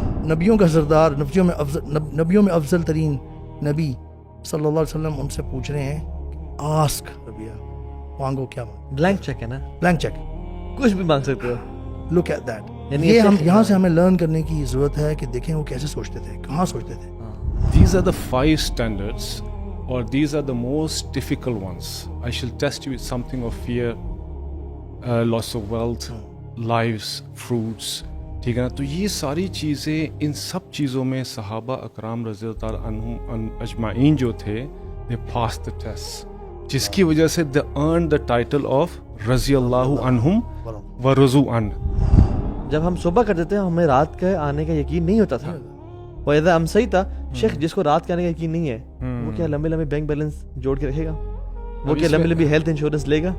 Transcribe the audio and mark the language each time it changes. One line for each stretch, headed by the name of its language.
Urdu: نبیوں کا سردار، نبیوں میں افضل ترین نبی صلی اللہ علیہ وسلم ان سے پوچھ رہے ہیں آسک ربیہ، مانگو کیا مانگو. بلینک چیک ہے نا، بلینک چیک، کچھ بھی مانگ سکتے ہو.
English: Look at that.
Urdu: یعنی یہ ہم یہاں سے ہمیں لرن کرنے کی ضرورت ہے کہ دیکھیں وہ کیسے سوچتے تھے، کہاں سوچتے تھے.
English: These are the 5 standards, or these are the most difficult ones. I shall test you with something of fear, loss of wealth, lives, fruits.
Urdu: ٹھیک ہے نا. تو یہ ساری چیزیں، ان سب چیزوں میں صحابہ اکرام رضی اللہ تعالیٰ عنہم اجمعین جو تھے،
English: they passed the test،
Urdu: جس کی وجہ سے
English: they earned the title of
Urdu: رضی اللہ عنہم ورضوا عنہ. جب ہم صبح کرتے تھے ہمیں رات کے آنے کا یقین نہیں ہوتا تھا.
Arabic: وَإِذَا أَمْسَيْتَ،
Urdu: شیخ جس کو رات کے آنے کا یقین نہیں ہے وہ کیا لمبے لمبے بینک بیلنس جوڑ کے رکھے گا؟ وہ کیا لمبی لمبی ہیلتھ انشورنس لے گا؟